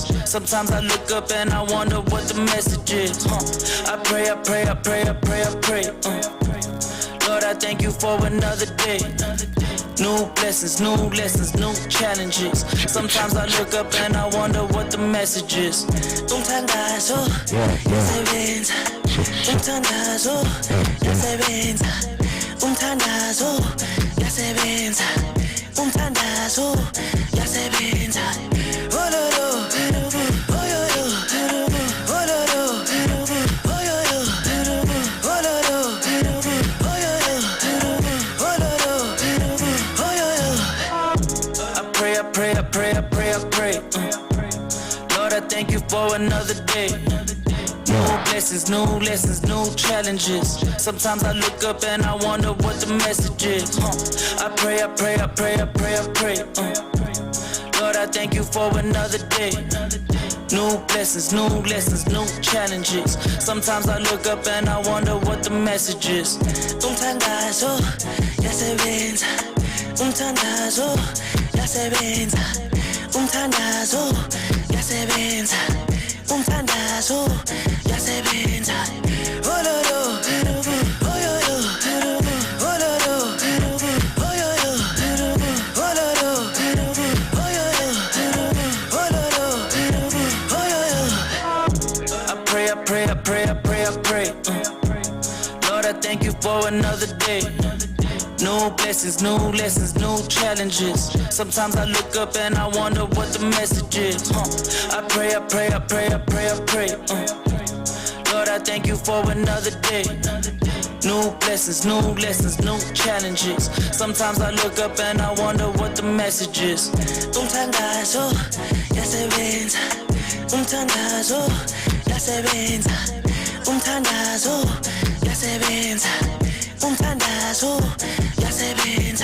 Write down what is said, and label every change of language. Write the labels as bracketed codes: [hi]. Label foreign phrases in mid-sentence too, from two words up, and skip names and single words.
[en] Sometimes I look up and I wonder what the message is. I pray, I pray, I pray, I pray, I pray. Lord, I thank you for another day. New blessings, new lessons, new challenges. Sometimes I look up and I wonder what the message is. [zu] Umthandazo, yasebenza. Umthandazo, yasebenza. Umthandazo, yasebenza. Umthandazo, yasebenza. Ololo, oyoyo, ololo, oyoyo, ololo, oyoyo. [en] I pray, I pray, I pray, I pray, I pray. Lord, I thank you for another day. New blessings, new lessons, new challenges. Sometimes I look up and I wonder what the message is. I pray, I pray, I pray, I pray, I pray. Lord, I thank you for another day. New blessings, new lessons, new challenges. Sometimes I look up and I wonder what the message is. [zu] Umthandazo, yasebenza. Umthandazo, yasebenza. Umthandazo, yasebenza. Umthandazo, yasebenza. Ololo, oyoyo, ololo, oyoyo, ololo, oyoyo, [en] I pray, I pray, I pray, I pray, I pray. Lord, I thank you for another day. New blessings, new lessons, new challenges. Sometimes I look up and I wonder what the message is. I pray, I pray, I pray, I pray, I pray. Lord, I thank you for another day. New blessings, new lessons, new challenges. Sometimes I look up and I wonder what the message is. [zu] Umthandazo, yasebenza. Umthandazo, yasebenza. Umthandazo, yasebenza. Umthandazo, yasebenza.